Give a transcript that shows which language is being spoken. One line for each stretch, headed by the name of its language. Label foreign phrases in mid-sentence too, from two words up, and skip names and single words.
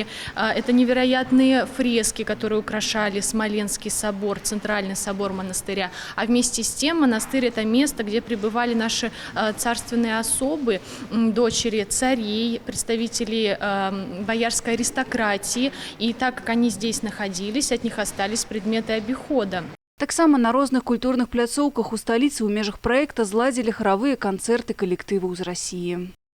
Russian: Это невероятные фрески, которые украшали Смоленский собор, центральный собор монастыря. А вместе с тем монастырь – это место, где пребывали наши царственные особы, дочери царей, представители боярской аристократии. И так как они здесь находились, от них остались предметы обихода.
Belarusian: Таксама на розных культурных пляцоўках у сталіцы ў межах проекта зладзілі харавыя канцэрты калектываў з России.